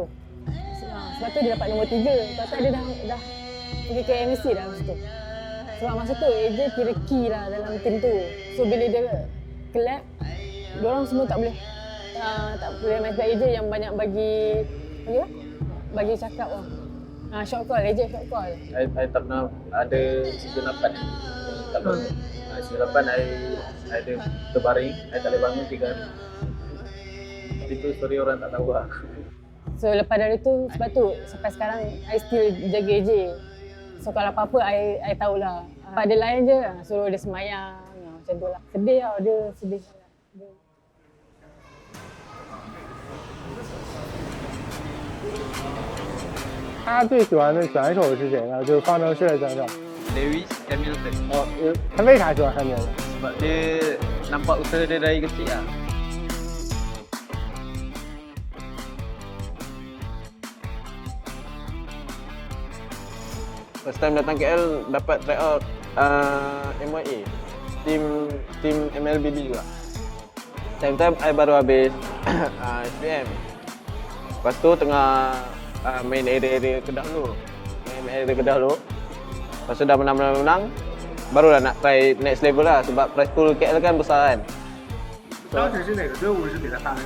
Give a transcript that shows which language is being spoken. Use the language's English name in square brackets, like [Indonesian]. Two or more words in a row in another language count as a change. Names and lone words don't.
[Malay] Sebab tu dia dapat nombor 3. Lepas tu dia dah pergi ke MSC dah masa tu. Sebab masa tu AJ kira key lah dalam tim tu. So bila dia collab, diorang semua tak boleh main sebab AJ yang banyak bagi cakap lah. [English] Short call, AJ short call. [Malay] I tak pernah ada season 8 ni. Kalau season 8 I ada terbaring, I tak boleh bangun 3 hari. Itu story orang tak tahu lah. So lepas dari tu, sebab tu sampai sekarang [English] I still [Malay] jaga AJ. So kalau apa-apa I tahulah. Pada lain je suruh dia semayang, macam tu lah. Sedih lah, dia sedih. [Chinese] 他最喜欢的选手是谁呢？就是方程式的选手。 Lewis Hamilton. 哦，他为啥喜欢汉密尔顿？ [Malay] Sebab dia nampak usaha dia dari kecil lah. [English] First time [Malay] datang KL dapat [English] try out [Malay] MYA. Tim MLBB juga. [English] Time I [Malay] baru habis SPM. Lepas tu tengah main area Kedah dulu. Lepas tu dah menang, barulah nak [English] try next level [Malay] lah sebab [English] prize pool [Malay] KL kan besar kan. [Chinese] 当时是哪个队伍是比他大的？